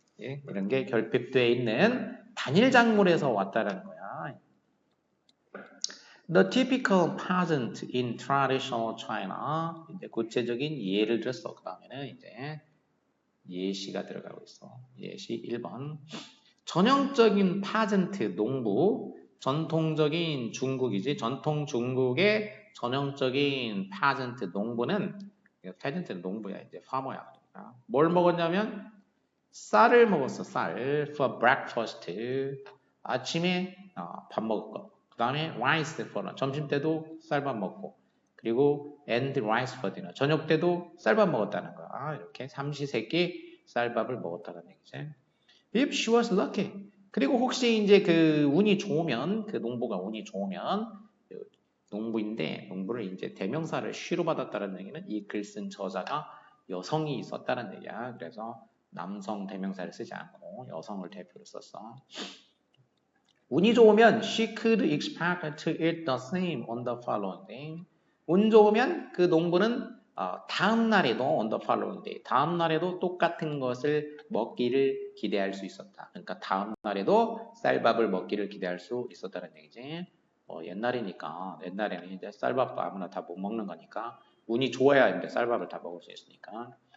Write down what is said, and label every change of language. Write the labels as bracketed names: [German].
[Korean] 예, 이런 게 결핍되어 있는 단일 작물에서 왔다는 거야. [English] The typical peasant in traditional China. [Korean] 이제 구체적인 예를 들었어. 그 다음에는 이제 예시가 들어가고 있어. 예시 1번. 전형적인 peasant, 농부. 전통적인 중국이지. 전통 중국의 전형적인 peasant, 농부는 peasant는 농부야. 이제 farmer야. 그러니까. 뭘 먹었냐면 쌀을 먹었어. 쌀. [English] For breakfast. [Korean] 아침에 밥 먹을 거. 그 다음에 [English] rice for [Korean] 점심 때도 쌀밥 먹고 그리고 [English] and rice for dinner [Korean] 저녁 때도 쌀밥 먹었다는 거야. 이렇게 삼시세끼 쌀밥을 먹었다는 얘기지. [English] If she was lucky. [Korean] 그리고 혹시 이제 그 운이 좋으면 그 농부가 운이 좋으면 농부인데 농부를 이제 대명사를 she로 받았다는 얘기는 이 글 쓴 저자가 여성이 있었다는 얘기야. 그래서 남성 대명사를 쓰지 않고 여성을 대표로 썼어. 운이 좋으면 [English] she could expect to eat the same on the following day. [Korean] 운 좋으면 그 농부는 다음 날에도 [English] on the following day, [Korean] 다음 날에도 똑같은 것을 먹기를 기대할 수 있었다. 그러니까 다음 날에도 쌀밥을 먹기를 기대할 수 있었다는 얘기지. 옛날에는 이제 쌀밥도 아무나 다 못 먹는 거니까 운이 좋아야 이제 쌀밥을 다 먹을 수 있으니까.